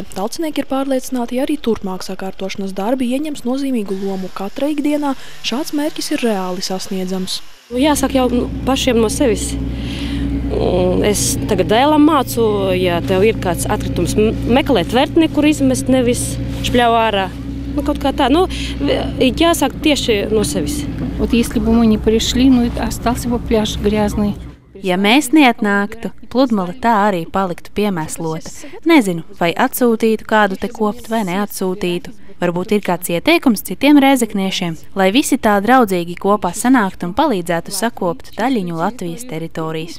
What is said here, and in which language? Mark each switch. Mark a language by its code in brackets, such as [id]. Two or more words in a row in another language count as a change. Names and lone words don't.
[lv] Talcinieki ir pārliecināti, ja arī turpmāk sakārtošanas darbi ieņems nozīmīgu lomu katra ikdienā, šāds mērķis ir reāli sasniedzams. Jāsāk jau pašiem no sevis. Es tagad dēlam mācu, ja tev ir kāds atkritums, meklēt tvertni, kur izmest, nevis špļau ārā. Kaut kā tā, jāsāk tieši no sevis. [ru] Вот если бы мы не пришли, остался бы пляж грязный. [lv] Ja mēs neatnāktu, pludmale tā arī paliktu piemēslota. Nezinu, vai atsūtītu kādu te kopt vai neatsūtītu. Varbūt ir kāds ieteikums citiem rēzekniešiem, lai visi tā draudzīgi kopā sanāktu un palīdzētu sakopt daļiņu Latvijas teritorijas.